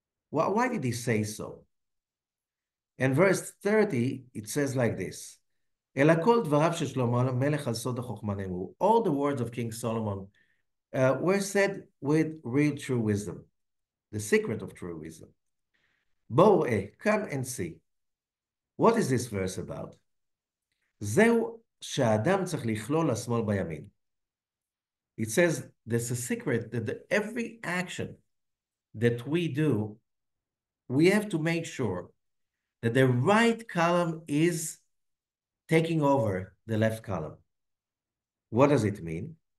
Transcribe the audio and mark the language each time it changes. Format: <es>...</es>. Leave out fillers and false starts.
<en>Why did he say so? In verse 30, it says like this, all the words of King Solomon were said with real true wisdom, the secret of true wisdom. Come and see. What is this verse about?</en> <he>זהו שהאדם צריך לכלול לשמאל בימין.</he> <en>It says there's a secret that every action that we do, we have to make sure that the right column is taking over the left column. What does it mean?</en>